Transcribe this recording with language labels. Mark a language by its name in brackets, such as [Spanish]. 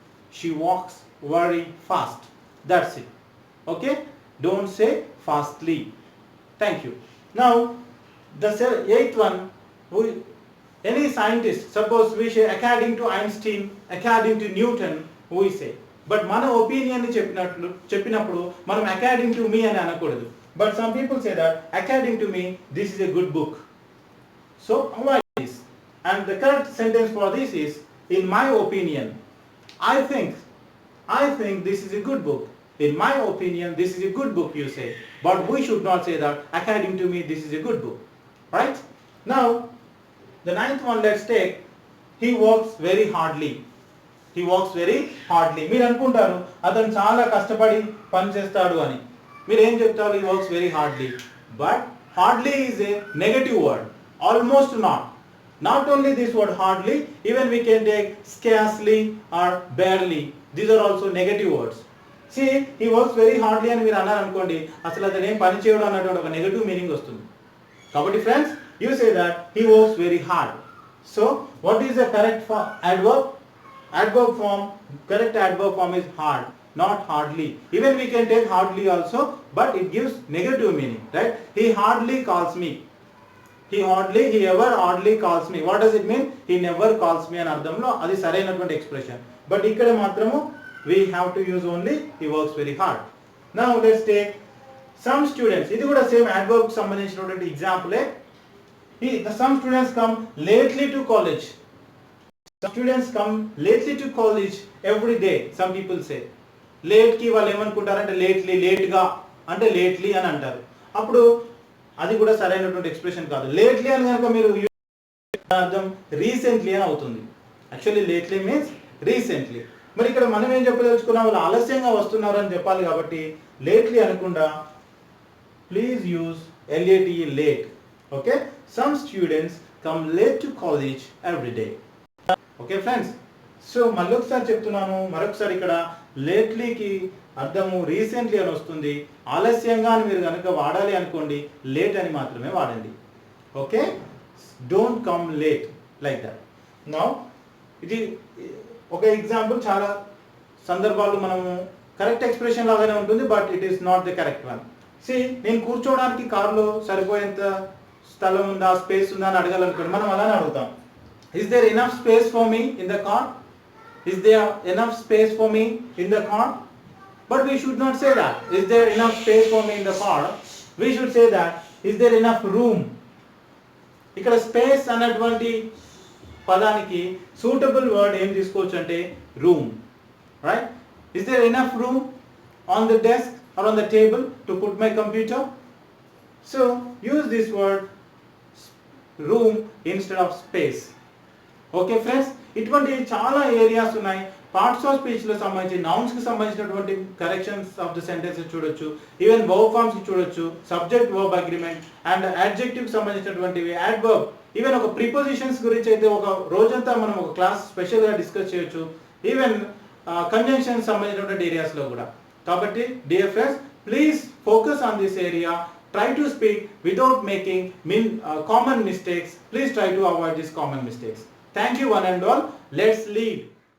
[English] She walks very fast. That's it. Okay? Don't say fastly. Thank you. Now the 8th one, any scientist, suppose we say according to Einstein, according to Newton, we say. But [Telugu] మన ఒపీనియన్ని చెప్పినప్పుడు మనం [English] according to me [Telugu] అని అనకూడదు. [English] But some people say that according to me this is a good book. So avoid this. And the correct sentence for this is, in my opinion, I think this is a good book. In my opinion, this is a good book, you say. But we should not say that, according to me, this is a good book. Right? Now, the ninth one, let's take, he works very hardly. He works very hardly. [Telugu] మీరు అనుకుంటారు అతను చాలా కష్టపడి పని చేస్తాడు అని. మీరు ఏం చెప్తారు? [English] He works very hardly. But hardly is a negative word. Almost not. Not only this word hardly, even we can take scarcely or barely. These are also negative words. See, he works very hardly [Telugu] అని మీరు అన్నారు అనుకోండి, అసలు అతను ఏం పని చేయడం అన్నటువంటి ఒక నెగటివ్ మీనింగ్ వస్తుంది. [English] కాబట్టి friends, you say that he works very hard. So, what is the correct adverb? Adverb form, correct adverb form is hard, not hardly. Even we can take hardly also, but it gives negative meaning, right? He hardly calls me. He ever hardly calls me. What does it mean? He never calls me [Telugu] అని అర్థంలో అది సరైనటువంటి expression. [English] but [Telugu] ఇక్కడ మాత్రము [English] we have to use only he works very hard. Now let's take some students. [Telugu] ఇది కూడా same adverb కి సంబంధించినటువంటి ఎగ్జాంపులే. [English] Some students come lately to college. Some students come lately to college every day. Some people say. [Telugu] Late కి వాళ్ళు ఏమనుకుంటారంటే lately, లేట్గా అంటే lately అని అంటారు. అప్పుడు అది కూడా సరైనటువంటి ఎక్స్ప్రెషన్ కాదు. లేట్లీ అని కనుక మీరు అర్థం రీసెంట్లీ అని అవుతుంది. [English] Actually lately means recently. [Telugu] మరి ఇక్కడ మనం ఏం చెప్పదలుచుకున్నాం? వాళ్ళు ఆలస్యంగా వస్తున్నారు అని చెప్పాలి కాబట్టి లేట్లీ అనకుండా [English] please use LATE, [Telugu] late. [English] Okay, some students come late to college every day. [Telugu] Okay friends, so మళ్ళీ ఒకసారి చెప్తున్నాను, మరొకసారి ఇక్కడ లేట్లీకి అర్థము రీసెంట్లీ అని వస్తుంది. ఆలస్యంగా అని మీరు కనుక వాడాలి అనుకోండి, లేట్ అని మాత్రమే వాడండి. [English] Okay, don't come late like that. Now [Telugu] ఇది ఒక ఎగ్జాంపుల్. చాలా సందర్భాలు మనము కరెక్ట్ ఎక్స్ప్రెషన్ లాగానే ఉంటుంది, [English] But it is not the correct one. [Telugu] నేను కూర్చోవడానికి కారులో సరిపోయేంత స్థలం ఉందా, స్పేస్ ఉందా అని అడగాలనుకోండి, మనం అలానే అడుగుతాం. [English] Is there enough space for me in the car? Is there enough space for me in the car? But we should not say that. Is there enough space for me in the car? We should say that, is there enough room? [Telugu] ఇక్కడ space అన్నటువంటి పదానికి suitable word ఏం తీసుకోవచ్చు అంటే room, right? [English] Is there enough room on the desk or on the table to put my computer? So use this word room instead of space. [Telugu] Okay friends, ఇటువంటి చాలా areas ఉన్నాయి. Parts of స్పీచ్లో సంబంధించి నౌన్స్కి సంబంధించినటువంటి corrections of the sentences చూడొచ్చు, even verb ఫార్మ్స్కి చూడొచ్చు, subject verb agreement and యాడ్జెక్టివ్కి సంబంధించినటువంటివి, adverb, even ఒక prepositions గురించి అయితే ఒక రోజంతా మనం ఒక క్లాస్ స్పెషల్గా డిస్కస్ చేయొచ్చు, ఈవెన్ కంజంక్షన్స్ సంబంధించినటువంటి ఏరియాస్లో కూడా. [English] కాబట్టి dear friends, please focus on this area. Try to speak without making common mistakes. Please try to avoid these common mistakes. Thank you one and all. Let's lead.